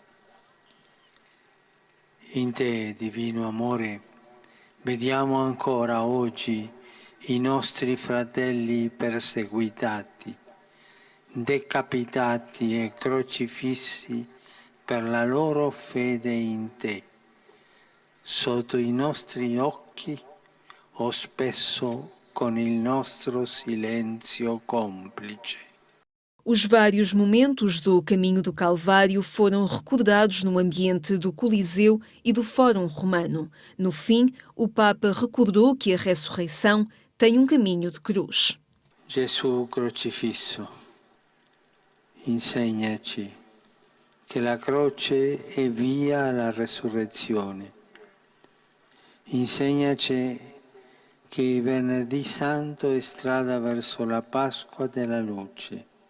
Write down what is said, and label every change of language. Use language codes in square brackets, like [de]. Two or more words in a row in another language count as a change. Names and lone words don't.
[it] In te, divino amore, vediamo ancora oggi i nostri fratelli perseguitati, decapitati e crocifissi per la loro fede in te, sotto i nostri occhi o spesso con il nostro silenzio complice. [pt] Os vários momentos do Caminho do Calvário foram recordados no ambiente do Coliseu e do Fórum Romano. No fim, o Papa recordou que a ressurreição tem um caminho de cruz. [it] Gesù crocifisso, insegnaci che la croce è via alla resurrezione. Insegnaci che il venerdì santo è strada verso la Pasqua della luce.